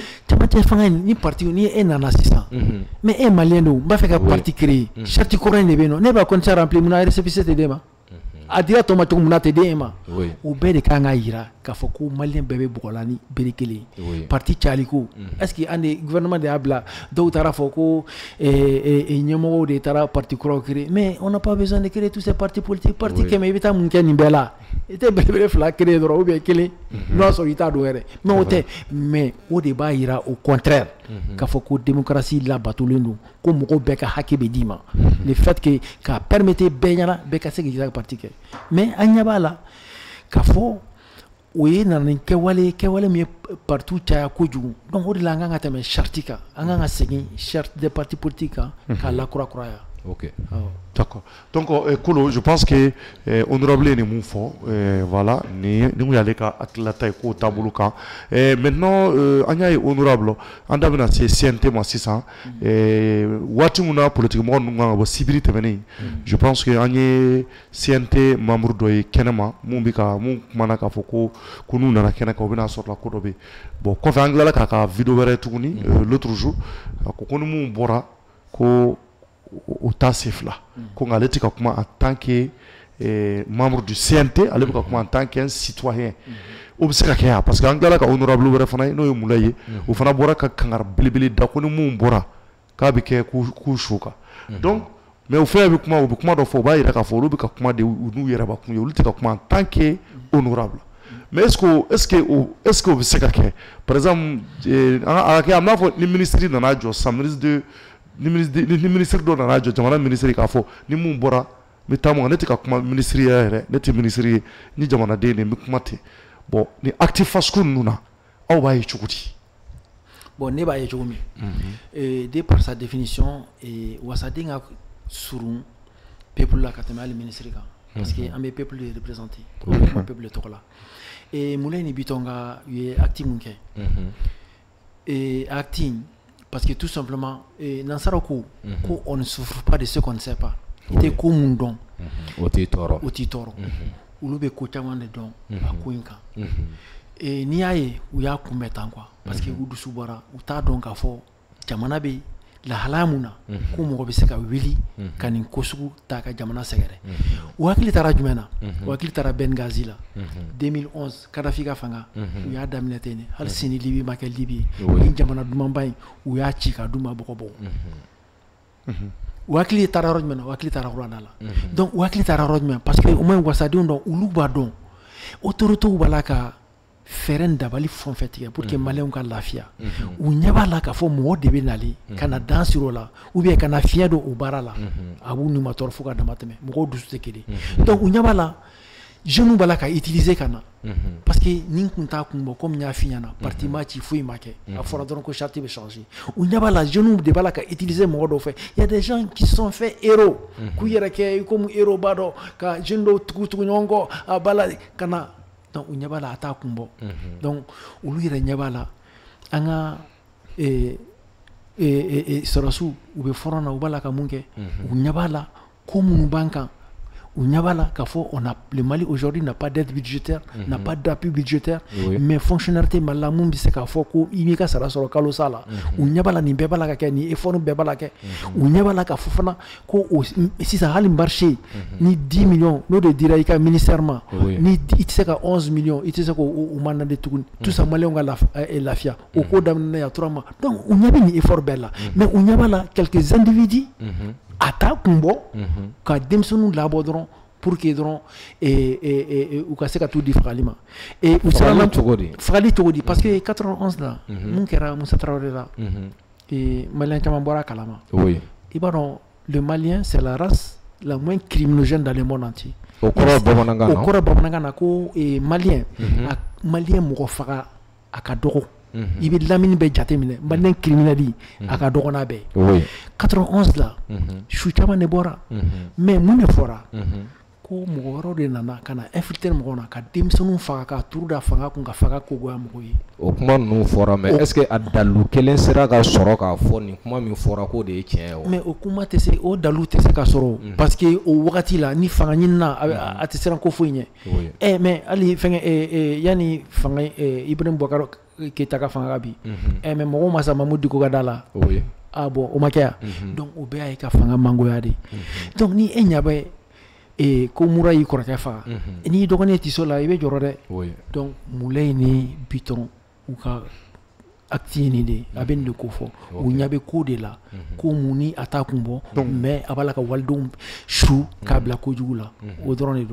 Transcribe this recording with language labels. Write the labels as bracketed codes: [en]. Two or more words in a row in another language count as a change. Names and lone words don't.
[bm] camancɛ fanga in ni parti ni e nana sisan mais e malien don n b'a fɛ ka [fr] parti créer charte [bm] kɔrɔ in de bɛ yen nɔ ne b'a [fr] condition remplir [bm] mun na récépissé tɛ d'e ma a dira tɔ ma cogo min na tɛ d'e ma o bɛɛ de kan ka yira k'a fɔ ko malien bɛɛ bɛ bɔgɔla ni bere kelen parti cayali ko [fr] est-ce que [bm] an de gouvernement de y'a bila dɔw taara fɔ ko ɲɛmɔgɔw de taara parti kuraw créer [fr] mais on n'a pas besoin de créer tous ces partis politiques [bm] parti kɛmɛ i bɛ taa mun kɛ nin bɛɛ la i tɛ belebele 2 créer dɔrɔn ou bien 1 n'o y'a sɔrɔ i t'a dɔn yɛrɛ mais o tɛ mais o de b'a yira [fr] au contraire [bm] k'a fɔ ko démocratie labatolen don ko mɔgɔw bɛɛ ka hakɛ bɛ d'i ma [fr] le fait que [bm] k'a permettre bɛɛ ɲɛna bɛɛ ka se k'i ka parti kɛ mais an ɲɛ b'a la k'a fɔ o ye nana ni kɛwale min ye partout caya kojugu donc o de la an kan ka tɛmɛ charte kan an kan ka segin [fr] charte des partis politiques [bm] kan k'a lakurakuraya. Ok. [fr] D'accord. Donc, [bm] Kolo, [fr] je pense que honorable [bm] ni mun fɔ, voilà, ni mun y'ale ka hakililata ye k'o taabolo kan. Maintenant, an y'a ye honorable, an da bɛna se CNT ma sisan, waati mun na politique mɔgɔ ninnu kan ka bɔ sibiri tɛmɛnen, [fr] je pense que [bm] an ye CNT membre dɔ ye kɛnɛma mun kumana k'a fɔ ko n'u nana kɛnɛ kan u bɛna sɔrɔ la ko dɔ bɛ yen. Bon, kɔfɛ an tilala k'a ka vidéo wɛrɛ tuguni [fr] l'autre jour, [bm] a ko ni mun bɔra ko o tasif là ko ngale tika kuma [fr] en tant que membre du CNT [bm] ale bɛ kuma [fr] en tant qu'un citoyen [bm] o bɛ se ka kɛ [fr] parce que [bm] an tilala ka honorable wɛrɛ fana n'o ye Mulaye ye o fana bɔra ka kangari belebele da ko ni mun bɔra k'a bɛ kɛ k'u su kan [fr] donc mais [bm] o fɛn bɛ kuma dɔ fɔ o b'a yira k'a fɔ olu bɛ ka kuma de n'u yɛrɛ bakun ye olu tɛ ka kuma [fr] en tant que honorable mais est-ce que [bm] o bɛ se ka kɛ [fr] par exemple [bm] a n'a fɔ ni ministre nana jɔ san ni ministre dɔ nana jɔ jamana ministre k'a fɔ ni mun bɔra n bɛ taa mun kan ne tɛ ka kuma ministre yɛrɛ ne tɛ ministre ye ni jamanaden de n bɛ kuma ten bon ni acte fasugu ninnu na aw b'a ye cogo di. Bon ne b'a ye cogo min de [fr] par sa définition [bm] wasaden ka surun peuple la ka tɛmɛ hali ministre kan parce que an bɛ peuple de représenter kuma peuple tɔgɔ la Moulaye ni Bitɔn ka u ye acte mun kɛ [fr] acte parce que tout simplement [bm] nansara ko [fr] on ne souffre pas de ce qu'on ne sait pas [bm] i tɛ ko mun dɔn o t'i tɔɔrɔ olu bɛ ko caman de dɔn a ko in kan n'i y'a ye u y'a kunbɛn tan [fr] quoi parce que [bm] u dusu bɔra u t'a dɔn k'a fɔ jamana bɛ lahalaya mun na ko mɔgɔ bɛ se ka wuli ka nin ko sugu ta ka jamana sɛgɛrɛ u hakili taara jumɛn na u hakili taara Benghazi la 2011 Kadhafi ka fanga u y'a daminɛ ten de hali sini Libi ma kɛ Libi ni jamana dumanba in u y'a ci ka d'u ma bɔgɔbɔgɔ u hakili taara yɔrɔ jumɛn na u hakili taara kuranɛ la donc u hakili taara yɔrɔ jumɛn [fr] parce que au moins [bm] wasadenw dɔn olu b'a dɔn autorités b'a la ka fɛɛrɛ dabali fɛn fɛn tigɛ [fr] pour que [bm] maliyɛnw ka lafiya u ɲɛ b'a la k'a fɔ mɔgɔ de bɛ nali ka na dan siri o la ou bien ka na fiɲɛ don o baara la a b'u ni ma tɔɔrɔ fo ka dama tɛmɛ mɔgɔw dusu tɛ kelen donc u ɲɛ b'a la jeunes b'a la [fr] ka utiliser [bm] ka na parce que nin kun t'a kun bɔ comme n y'a f'i ɲɛna parti ma ci foyi ma kɛ a fɔra dɔrɔn ko charte bɛ changer u ɲɛ b'a la jeunes de b'a la ka utiliser mɔgɔ dɔw fɛ [fr] il y a des gens qui sont faits héros [bm] k'u yɛrɛ kɛ [fr] comme héros [bm] b'a dɔn ka jeunes dɔw tugu ɲɔgɔn kɔ a b'a la ka na donc u ɲɛ b'a la a t'a kun bɔ donc olu yɛrɛ ɲɛ b'a la an ka sɔrɔsiw u bɛ fɔrɔn na u b'a la ka mun kɛ u ɲɛ b'a la ko minnu b'an kan u ɲɛ b'a la k'a fɔ [fr] le Mali aujourd'hui n'a pas d'aide budgétaire n'a pas d'appui budgétaire mais fonctionnalité [bm] Mali la mun bɛ se k'a fɔ ko i b'i ka sara sɔrɔ kalo sa la u ɲɛ b'a la nin bɛɛ b'a la ka kɛ nin effort bɛɛ b'a la kɛ u ɲɛ b'a la k'a fɔ fana ko sisan hali marché ni 10 millions n'o de dira i ka ministère ma ni i tɛ se ka 11 millions i tɛ se k'o mandat tuguni [fr] tout ça [bm] maliyɛnw ka lafiya o ko daminɛ ya 3 mois donc u ɲɛ bɛ nin effort bɛɛ la mais u ɲɛ b'a la [fr] quelques individus [bm] a t'a kun bɔ ka denmisɛnninw labɔ dɔrɔn [fr] pour que [bm] dɔrɔn u ka se ka t'u di fagali ma fagali cogo di [fr] parce que [bm] 91 la mun kɛra Musa Tarawele la maliyɛn caman bɔra a kalama i b'a dɔn [fr] le malien c'est la race la moins criminogène dans le monde entier [bm] o kɔrɔ bamanankan na ko malien mɔgɔ faga a ka dɔgɔ i bɛ lamini bɛɛ jate minɛ [fr] malien criminel [bm] a ka dɔgɔ n'a bɛɛ 91 la su caman de bɔra mais mun de fɔra ko mɔgɔ wɛrɛw de nana ka na infiltrer mɔgɔw na ka denmisɛnninw faga ka turu da fanga kun ka faga kogoya mɔgɔw ye o kuma ninnu fɔra [fr] mais est-ce que [bm] a dalu kelen sera ka sɔrɔ k'a fɔ nin kuma min fɔra k'o de ye tiɲɛ ye wa mais o kuma tɛ se o dalu tɛ se ka sɔrɔ [fr] parce que [bm] o wagati la ni fanga ɲini na a tɛ siran ko foyi ɲɛ mais hali fɛngɛ yanni fanga Ibrahim Boubacar Keita ka fanga ka bi mais mɔgɔw ma sa Mamadou Diko ka da la [fr] ah bon [bm] o ma kɛ yan donc o bɛɛ y'a ye ka fanga mangoya de donc ni e ɲɛ bɛ ko mura y'i kɔrɔkɛ faga n'i dɔgɔnin tɛ so la i bɛ jɔrɔ dɛ donc Moulaye ni Bitɔn u ka acte nin de a bɛ nin de ko fɔ u ɲɛ bɛ ko de la ko mun ni a t'a kun bɔ mais a b'a la ka walidenw su k'a bila kojugu la o dɔrɔn de don